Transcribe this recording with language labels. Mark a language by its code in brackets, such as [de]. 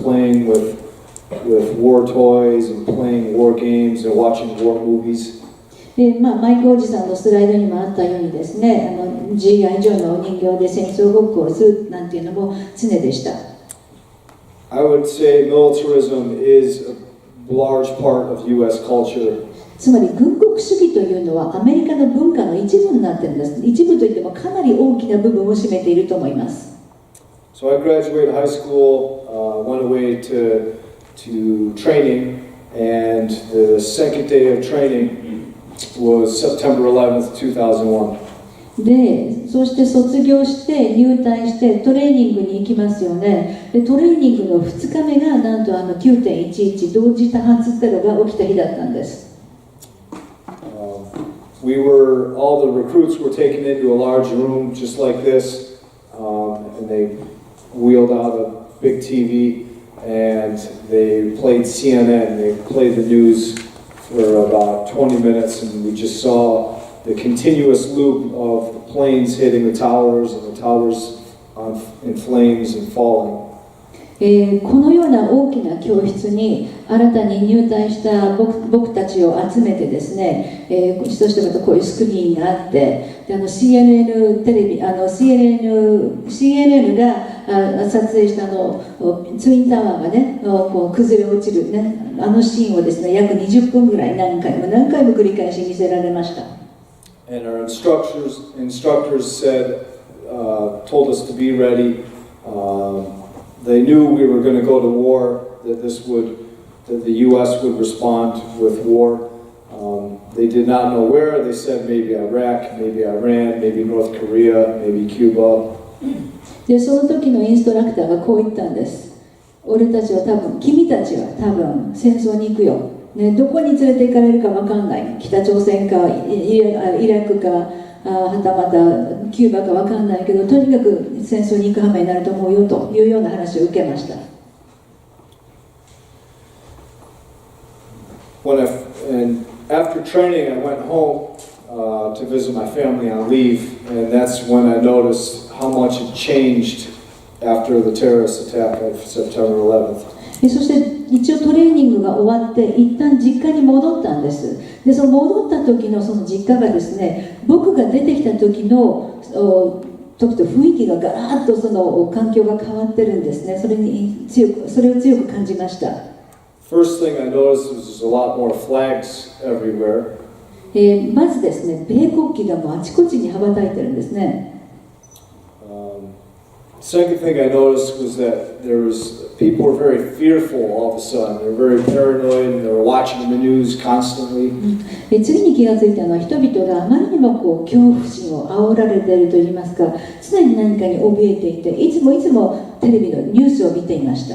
[en] playing with war toys and playing war games and watching war movies. [ja] マイクおじさんのスライドにもあったようにですね、GI ジョーのお人形で戦争ごっこをするなんていうのも常でした。 [en] I would say militarism is a large part of U.S. culture. [ja] つまり軍国主義というのはアメリカの文化の一部になっているんです。一部といってもかなり大きな部分を占めていると思います。 [en] So I graduated high school, went away to training, and the second day of training was September 11th, 2001. [ja] で、そして卒業して入隊してトレーニングに行きますよね。で、トレーニングの2日目がなんと9.11 同時多発テロが起きた日だったんです。 [en] All the recruits were taken into a large room just like this, and they wheeled out a big TV, and they played CNN. They played the news for about 20 minutes, and we just saw the continuous loop of the planes hitting the towers and the towers in flames and falling. [ja] このような大きな教室に新たに入隊した僕たちを集めてですね、そしてまたこういうスクリーンがあって、でCNN テレビCNN が撮影したツインタワーがねこう崩れ落ちるねシーンをですね約20分ぐらい何回も繰り返し見せられました。 [en] And our instructors said, told us to be ready. They knew we were going to go to war, that the U.S. would respond with war. They did not know where. They said maybe Iraq, maybe Iran, maybe North Korea, maybe Cuba. [ja] でその時のインストラクターがこう言ったんです。君たちは多分戦争に行くよ。ね、どこに連れて行かれるか分かんない。北朝鮮かイラクかはたまたキューバか分かんないけど、とにかく戦争に行く羽目になると思うよというような話を受けました。 [en] And after training, I went home to visit my family on leave, and that's when I noticed how much it changed after the terrorist attack of September 11th. [ja] そして一応トレーニングが終わって一旦実家に戻ったんです。でその戻った時のその実家がですね、僕が出てきた時の時と雰囲気がガラッとその環境が変わってるんですね。それを強く感じました。 [en] First thing I noticed was there's a lot more flags everywhere. [ja] まずですね、米国旗がもうあちこちに羽ばたいてるんですね。 [en] Second thing I noticed was that people were very fearful all of a sudden. They were very paranoid and they were watching the news constantly. [ja] 次に気がついたのは人々があまりにもこう恐怖心を煽られているといいますか、常に何かに怯えていて、いつもテレビのニュースを見ていました。